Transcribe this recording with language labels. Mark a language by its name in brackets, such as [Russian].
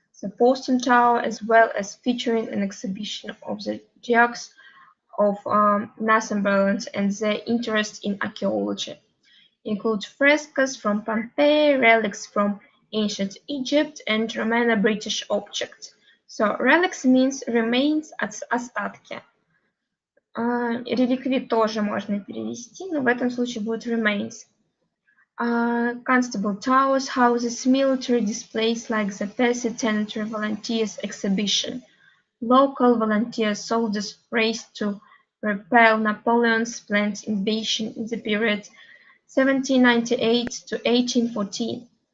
[English] The Boston Tower, as well as featuring an exhibition of the Dukes of Northumberland and their interest in archaeology, include frescoes from Pompeii, relics from ancient Egypt, and Romano-British objects. So relics means remains, остатки. [Russian] Реликвии тоже можно перевести, но в этом случае будет remains. [English] Constable Towers houses military displays like the Percy Tenantry Volunteers exhibition. Local volunteer soldiers raced to repel Napoleon's planned invasion in the period 1798 to 1814.